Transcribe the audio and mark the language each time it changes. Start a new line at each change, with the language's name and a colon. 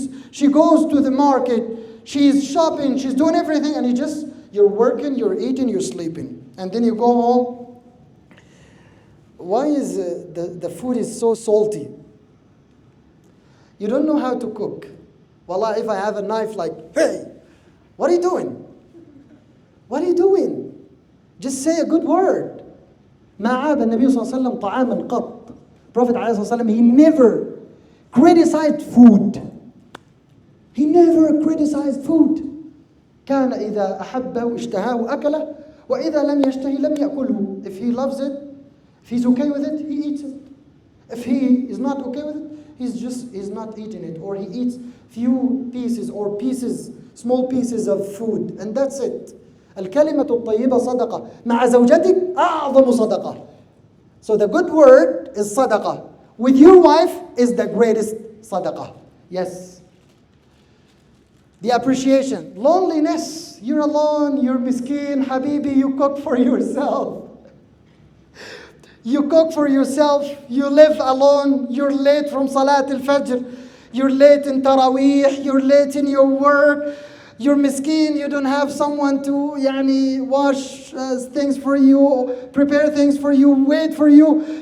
English: She goes to the market, she's shopping, she's doing everything, and you're working, you're eating, you're sleeping. And then you go home. Why is the food is so salty? You don't know how to cook. Wallah, if I have a knife like, hey, what are you doing? What are you doing? Just say a good word.
Arabic: ما عاب النبي صلى الله عليه وسلم طعاما قط.
English: Prophet
Arabic: عليه الصلاة والسلام,
English: he never criticized food. He never criticized food.
Arabic: كان إذا أحبه اشتهاه أكله وإذا لم يشتهي لم يأكله.
English: If he loves it, if he's okay with it, he eats it. If he is not okay with it, he's not eating it, or he eats few pieces or pieces, small pieces of food, and that's it.
Arabic: الكلمة الطيبة صدقة مع زوجتك أعظم صدقة.
English: So the good word is صدقة. With your wife is the greatest صدقة. Yes. The appreciation. Loneliness. You're alone, you're miskin, habibi, you cook for yourself. You cook for yourself, you live alone, you're late from Salat al-Fajr, you're late in Taraweeh, you're late in your work, you're miskin, you don't have someone to wash things for you, prepare things for you, wait for you.